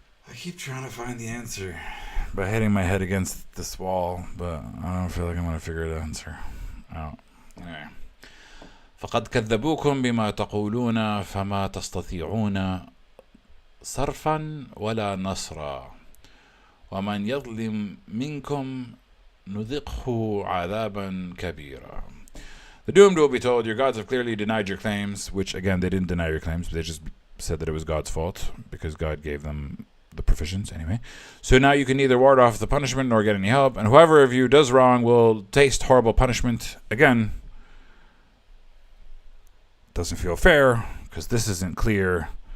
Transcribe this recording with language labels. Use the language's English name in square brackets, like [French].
[English] I keep trying to find the answer by hitting my head against this wall, but I don't feel like I'm going to figure the answer out. Anyway. [Arabic] فقد كذبوكم بما تقولون فما تستطيعون صرفا ولا نصرا ومن يظلم منكم نذقه عذابا كبيرا. [English] The doomed will be told, your gods have clearly denied your claims, which again, they didn't deny your claims, but they just said that it was God's fault because God gave them the provisions anyway. So now you can neither ward off the punishment nor get any help, and whoever of you does wrong will taste horrible punishment. Again, doesn't feel fair because this isn't clear.